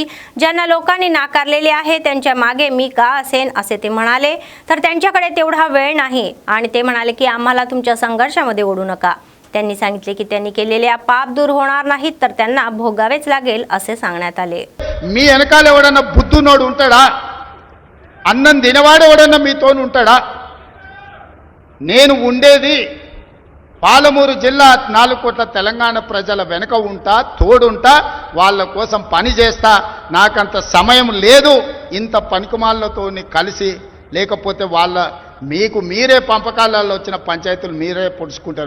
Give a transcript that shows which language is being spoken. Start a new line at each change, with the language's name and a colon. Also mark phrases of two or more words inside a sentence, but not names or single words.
Marathi: ज्यांना लोकांनी नाकारलेले आहे त्यांच्या मागे मी का असेन असे ते म्हणाले, तर त्यांच्याकडे तेवढा वेळ नाही आणि ते म्हणाले की आम्हाला तुमच्या संघर्षामध्ये ओढू नका। त्यांनी सांगितले की त्यांनी केलेले पाप दूर होणार नाहीत, तर त्यांना भोगावेच लागेल असे सांगण्यात आले।
Telugu: मी వెనకాల ఎవడన్నా బుద్ధునోడు ఉంటాడా? అన్నం తినవాడు ఎవడన్నా మీతోని ఉంటాడా? నేను ఉండేది పాలమూరు జిల్లా 4 కోట్ల తెలంగాణ ప్రజల వెనక ఉంటా, తోడుంటా, వాళ్ళ కోసం పని చేస్తా। నాకంత సమయం లేదు ఇంత పనికిమాలతోని కలిసి, లేకపోతే వాళ్ళ మీకు మీరే పంపకాలలో వచ్చిన పంచాయతీలు మీరే పొడుచుకుంటారు।